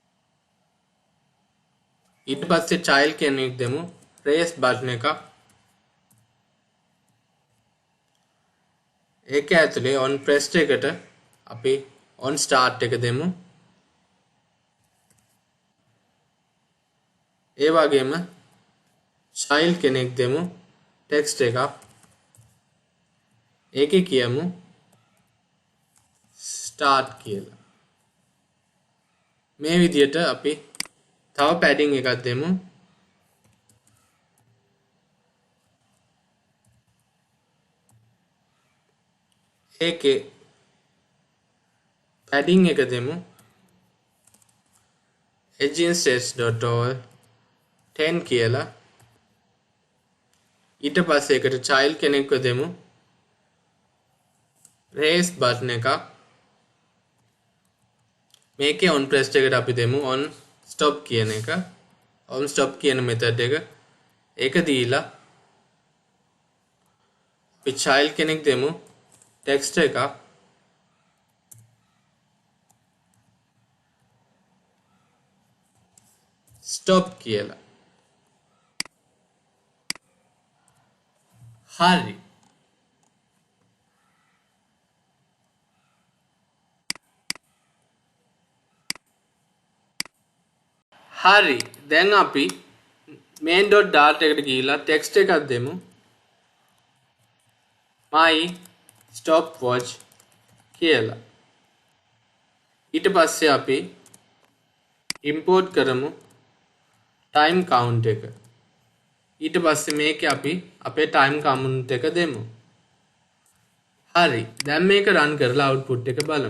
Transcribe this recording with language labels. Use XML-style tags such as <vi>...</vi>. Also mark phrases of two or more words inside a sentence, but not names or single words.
<si>ඊට පස්සේ child කෙනෙක් දෙමු.</si> <en>press button</en> <si>එකක්. ඒක ඇතුලේ</si> <en>on pressed</en> <si>එකට අපි</si> <en>on start</en> <si>එක දෙමු. ඒ වගේම child කෙනෙක් දෙමු text එකක්. ඒකේ කියමු start කියලා. මේ විදියට අපි තව padding එකක් දෙමු. ඒකේ padding එක දෙමු agencies.all 10 කියලා. ඊට පස්සේ ඒකට child කෙනෙක්ව දෙමු</si> <en>raise button</en> <si>එකක්. මේකේ</si> <en>on pressed</en> <si>එකට අපි දෙමු</si> <en>on stop</en> <si>කියන එක.</si> <en>on stop</en> <si>කියන method එක. ඒක දීලා අපි child කෙනෙක් දෙමු text එකක්. stop කියලා. හරි. හරි. දැන් අපි main.dart එකට ගිහිල්ලා text එකක් දෙමු.</si> <en>my stopwatch</en> <si>කියලා. ඊට පස්සේ අපි import කරමු</si> <en>time count</en> <si>එක. ඊට පස්සේ මේකේ අපි අපේ</si> <en>time count</en> <si>එක දෙමු. හරි. දැන් මේක run කරලා output එක බලමු.</si>